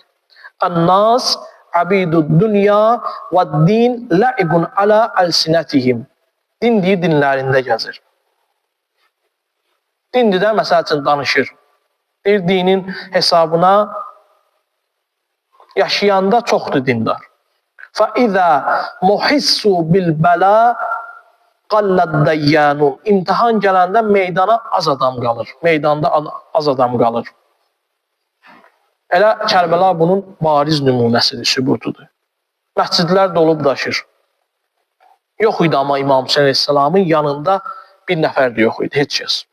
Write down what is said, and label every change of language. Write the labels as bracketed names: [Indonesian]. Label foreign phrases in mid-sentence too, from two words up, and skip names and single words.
[Arabic] الناس عبيد الدنيا والدين لعق على ألسنتهم. [Azerbaijani] Din deyir, dinlərində gəzir. Dindir də, məsəl üçün, danışır. Bir dinin hesabına yaşayanda çoxdur dindar. [Arabic] فَإِذَا مُحِسُّوا بِالْبَلَا قَلَّدْ دَيَّانُونَ. [Azerbaijani] İmtihan gələndə meydana az adam qalır. Meydanda az adam qalır. Elə Kərbəla bunun bariz nümunəsidir, sübutudur. Məscidlər dolub daşır. Yox idi amma İmam Hüseyin Əleyhisselamın yanında bir nəfər də yox idi, heç kəs.